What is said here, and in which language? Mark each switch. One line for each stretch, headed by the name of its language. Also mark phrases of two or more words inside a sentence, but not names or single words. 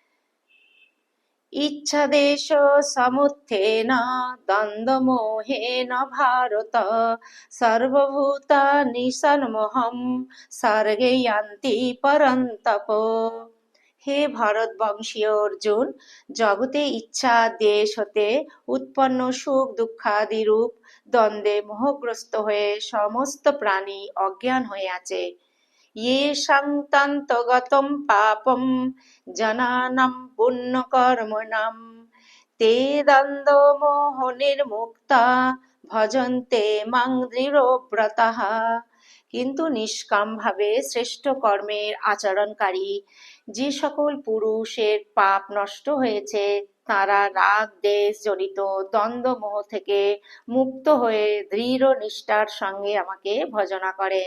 Sanskrit: ইচ্ছাদেশ সমুত্থেন দ্বন্দ্বমোহেন ভারত সর্বভূতানি সন্মোহম সর্গে ইয়ান্তি পরন্তপ।
Bangla: হে ভারতবংশীয় অর্জুন, জগতে ইচ্ছা দেশ হতে উৎপন্ন সুখ দুঃখাদি রূপ দ্বন্দ্বে মোহগ্রস্ত হয়ে সমস্ত প্রাণী অজ্ঞান হয়ে আছে।
Sanskrit: येषां तन्तगतं पापं जनानां पुण्यकर्मणां ते দ্বন্দ্বমোহনির্মুক্তা ভজন্তে মাং দৃঢ়ব্রতাঃ।
Bangla: কিন্তু নিষ্কাম ভাবে শ্রেষ্ঠ কর্মের আচরণকারী যে সকল পুরুষের পাপ নষ্ট হয়েছে, তারা রাগ দেশ জনিত দ্বন্দ্ব মোহ থেকে মুক্ত হয়ে দৃঢ় নিষ্ঠার সঙ্গে আমাকে ভজনা করেন।